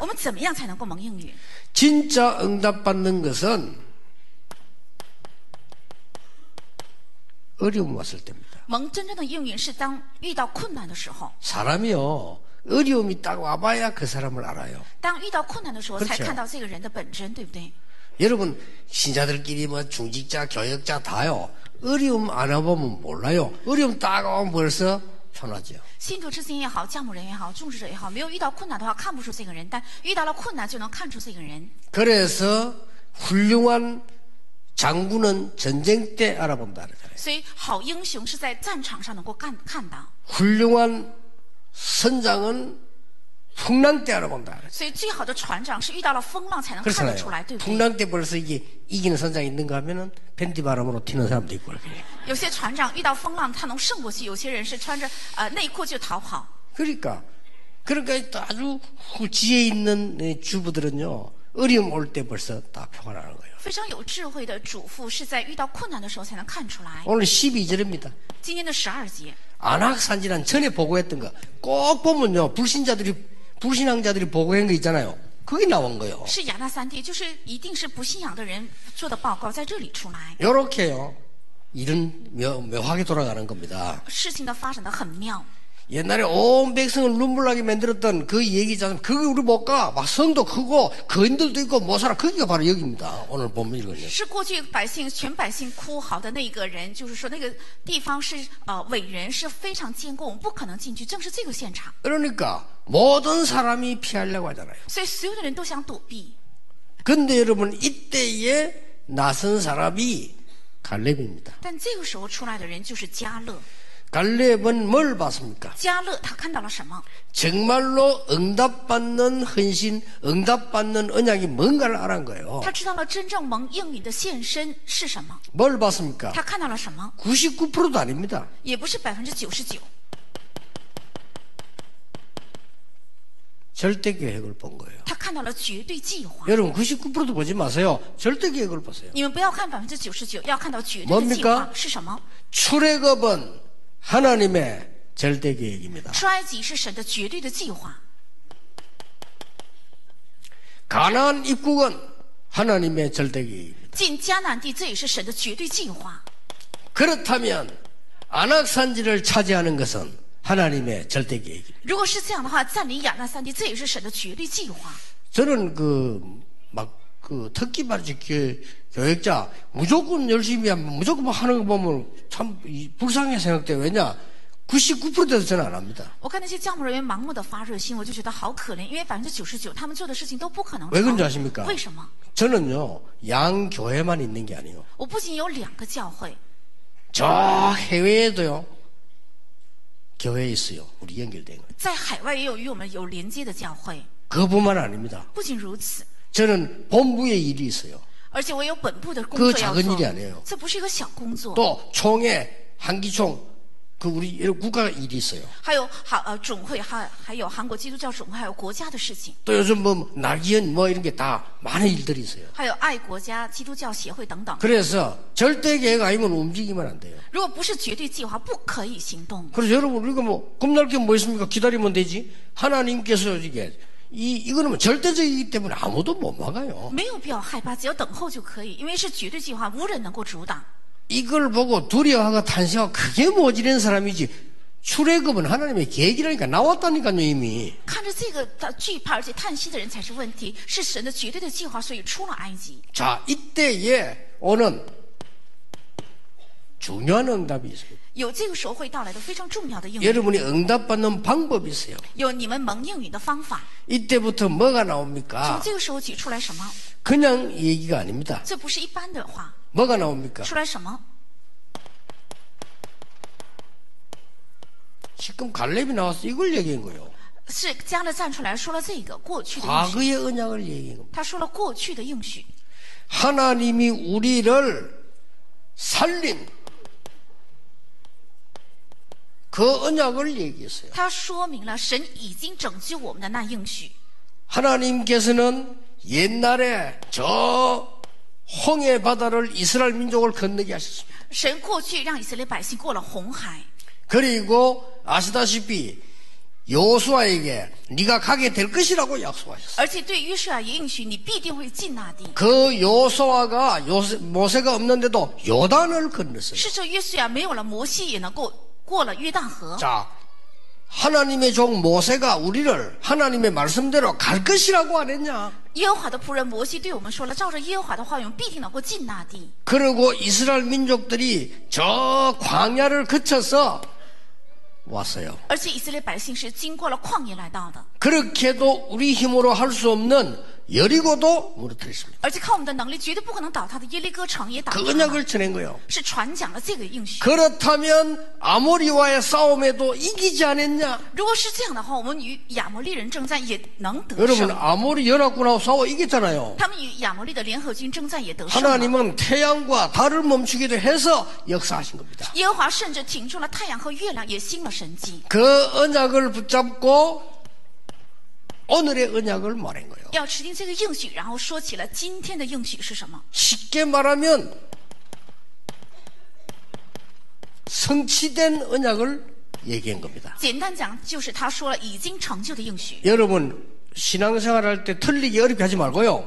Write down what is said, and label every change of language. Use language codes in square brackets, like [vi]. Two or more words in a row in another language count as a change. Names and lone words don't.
[zh] 我们怎么样才能够蒙应允？ [ko] 진짜 응답받는 것은 어려움 왔을 때입니다. [zh] 蒙真正的应允是当遇到困难的时候， [ko] 사람이요, 어려움이 딱 와봐야 그 사람을 알아요. [zh] 当遇到困难的时候，才 [ko] 그렇죠 [zh] 看到这个人的本真，对不对？ [ko] 여러분, 신자들끼리 뭐 중직자, 교역자 다요. 어려움 안 와보면 몰라요. 어려움 딱 오면 벌써 편하죠. [zh] 信徒之间也好，教牧人也好，种植者也好，没有遇到困难的话，看不出这个人；但遇到了困难，就能看出这个人。 [ko] 그래서 훌륭한 장군은 전쟁 때 알아본다 그러잖아요. [zh] 所以，好英雄是在战场上能够看到。 [ko] 훌륭한 선장은 풍랑 때 알아본다 그러잖아요. [zh] 所以，最好的船长是遇到了风浪才能看得出来， [ko] 그렇잖아요. [zh] 对不对？ [ko] 풍랑 때 벌써 이게 이기는 선장이 있는가 하면은 팬티 바람으로 튀는 사람도 있고 그렇게. [zh] 有些船长遇到风浪，他能胜过去；有些人是穿着内裤就逃跑。 [ko] 그러니까 아주 지혜 있는 주부들은요, 어려움 올 때 벌써 다 표가 나는 거예요. [zh] 非常有智慧的主妇是在遇到困难的时候才能看出来。 [ko] 오늘 12절입니다. [zh] 今天的12节， [ko] 안악산지란 전에 보고했던 거 꼭 보면요, 불신앙자들이 보고한 거 있잖아요. 그게 나온 거예요. [zh] 是亚纳三地，就是一定是不信仰的人做的报告，在这里出来。 [ko] 요렇게요, 일은 묘하게 돌아가는 겁니다. [zh] 事情的发展的很妙。 [ko] 옛날에 온 백성을 눈물나게 만들었던 그 얘기잖아요. 그게 우리 못 가. 막 성도 크고 거인들도 있고 못 살아. 거기가 바로 여기입니다. 오늘 보면 이거요. [zh] 是过去全百姓哭嚎的那个人，就是说那个地方是伟人是非常坚固，我们不可能进去，正是这个现场。 [ko] 그러니까 모든 사람이 피하려고 하잖아요. [zh] 所以所有的人都想躲避。 [ko] 근데 여러분, 이때에 나선 사람이 갈렙입니다. [zh] 但这个时候出来的人就是迦勒。 [ko] 갈렙은 뭘 봤습니까? [zh] 迦勒他看到了什么？ [ko] 정말로 응답받는 헌신, 응답받는 언약이 뭔가를 알은 거예요. [zh] 他知道了真正蒙应允的献身是什么。 [ko] 뭘 봤습니까? [zh] 他看到了什么？ [ko] 99%도 아닙니다. [zh] 也不是99%。 [ko] 절대 계획을 본 거예요. [zh] 他看到了绝对计划。 [ko] 여러분 99%도 보지 마세요. 절대 계획을 보세요. [zh] 你们不要看99%，要看到绝对的计划是什么？ [ko] 출애굽은 하나님의 절대 계획입니다. [zh] 出埃及是神的绝对的计划。 [ko] 가나안 입국은 하나님의 절대 계획입니다. [zh] 进迦南地，这也是神的绝对计划。 [ko] 그렇다면 안악산지를 차지하는 것은 하나님의 절대 계획입니다. [zh] 如果是这样的话，占领亚纳三地，这也是神的绝对计划。 [ko] 저는 특히 말이죠, 교역자 무조건 열심히 하면 무조건 하는 거 보면 참 불쌍하게 생각돼요. 왜냐? 99%돼도 저는 안 합니다. [zh] 我看那些教牧人员盲目的发热心，我就觉得好可怜，因为99%他们做的事情都不可能成。 [ko] 왜 그런지 아십니까? [zh] 为什么？ [ko] 저는요, 양 교회만 있는 게 아니에요. [zh] 我不仅有2个教会， [ko] 저 해외에도요, 교회에 있어요. 우리 연결된 거. [zh] 在海外也有与我们有连接的教会。 [ko] 그뿐만 아닙니다. [zh] 不仅如此， [ko] 저는 본부에 일이 있어요. [zh] 而且我有本部的工 [ko] 그 [zh] 作要 [ko] 작은 [zh] 做 [ko] 일이 아니에요. ， [zh] 这不是一个小工作。 [ko] 또 총회, 한기총, 그 우리 여러 국가 일이 있어요. [zh] 还有总会，还有韩国基督教总会，还有国家的事情， [ko] 또 요즘 뭐 낙이연 뭐 이런 게 다 많은 일들이 있어요. [zh] 还有爱国家基督教协会等等。 [ko] 그래서 절대 계획 아니면 움직이면 안 돼요. [zh] 如果不是绝对计划，不可以行动。 [ko] 그래서 여러분 우리가 뭐 겁날 게 뭐 있습니까? 기다리면 되지. 하나님께서 이게 이거는 뭐 절대적이기 때문에 아무도 못 막아요. [zh] 没有必要害怕，只要等候就可以，因为是绝对计划，无人能够阻挡。 [ko] 이걸 보고 두려워하고 탄식하고 그게 모질한 사람이지. 출애굽은 하나님의 계획이라니까 나왔다니까요 이미. [zh] 看着这个惧怕而且叹息的人才是问题，是神的绝对的计划，所以出了埃及。 [ko] 자, 이때에 오는 중요한 응답이 있어요. [zh] 有这个时候会到来的非常重要的应允， [ko] 여러분이 응답받는 방법이 있어요. [zh] 有你们蒙应允的方法。 [ko] 이때부터 뭐가 [zh] 从 [ko] 나옵니까? [zh] 这个时候起出来什么？ [ko] 그냥 얘기가 아닙니다. [zh] 这不是一般的话， [ko] 뭐가 나옵니까? [zh] 出来什么？ [ko] 지금 갈렙이 나와서 이걸 얘기한 거예요. [zh] 是加勒站出来说了这个过去的应许， [ko] 과거의 언약을 얘기한 겁니다. [zh] 他说了过去的应许， [ko] 하나님이 우리를 살린 그 언약을 얘기했어요. [zh] 他说明了神已经拯救我们的那应许。 [ko] 하나님께서는 옛날에 저 홍해 바다를 이스라엘 민족을 건너게 하셨습니다. [zh] 神过去让以色列百姓过了红海， [ko] 그리고 아시다시피 여호수아에게 네가 가게 될 것이라고 약속하셨어요. [zh] 而且对约书亚也应许你必定会进那地。 [ko] 그 여호수아가 모세가 없는데도 요단을 건넜어요. [zh] 是这约书亚没有了摩西也能够过了约旦河。 [ko] 자, 하나님의 종 모세가 우리를 하나님의 말씀대로 갈 것이라고 안 했냐? [zh] 耶和华的仆人摩西对我们说了，照着耶和华的话语，我们必定能够进那地。 [ko] 그리고 이스라엘 민족들이 저 광야를 거쳐서 왔어요. [zh] 而且以色列百姓是经过了旷野来到的， [ko] 그렇게도 우리 힘으로 할 수 없는 여리고도 무너뜨렸습니다. [zh] 而且靠我们的能力绝对不可能倒塌的耶利哥城也倒 [ko] 그 [zh] 塌了， [ko] 언약을 전한 거예요. [zh] 是传讲了这个应许。 [ko] 그렇다면 아모리와의 싸움에도 이기지 않았냐? [zh] 如果是这样的话，我们与亚摩利人征战也能得 [ko] 여러분 [zh] 胜。 [ko] 아모리 연합군하고 싸워 이겼잖아요. [zh] 他们与亚摩利的联合军征战也得胜了。 [ko] 하나님은 태양과 달을 멈추기도 해서 역사하신 겁니다. [zh] 耶和华甚至停住了太阳和月亮，也兴了神迹。 [ko] 그 언약을 붙잡고 오늘의 언약을 말한 거예요. [zh] 要持定这个应许，然后说起了今天的应许是什么？ [ko] 쉽게 말하면 성취된 언약을 얘기한 겁니다. [zh] 简单讲，就是他说了已经成就的应许。 [ko] 여러분 신앙생활할 때 틀리기 어렵게 하지 말고요.